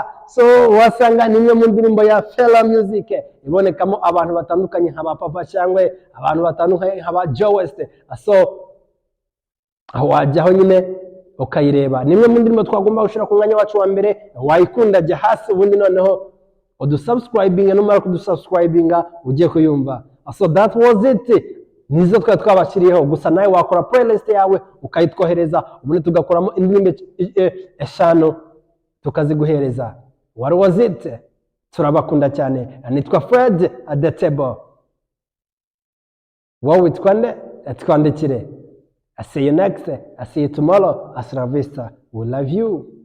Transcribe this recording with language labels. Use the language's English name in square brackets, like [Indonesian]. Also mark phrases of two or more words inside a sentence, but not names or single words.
[Kinyarwanda] So wasanga ni imwe mu ndirimbo ya Fela Music, ibonekamo abantu batandukanye nk'aba Papa Cyangwe, abantu batandukanye nk'aba Joe West. So wajyaho nyine ukayireba. Ni imwe mu ndirimbo twagomba gushira ku mwanya wacu wa mbere. Wayikunda jya hasi ubundi noneho udusubscribinga, numara kudusubscribinga ugiye kuyumva. [English] So that was it. [Kinyarwanda] Nizo twabashyiriyeho, gusa nawe wakora playlist yawe ukayitwohereza ubundi tugakoramo indirimbo 5 tukaziguhereza. [English] What was it? [Kinyarwanda] Turabakunda cyane. Nitwa Fred [English] at the table. [Kinyarwanda] Wowe twande twandikire. [English] I see you next. I see you tomorrow. [Spanish] Hasta la vista. [English] We love you.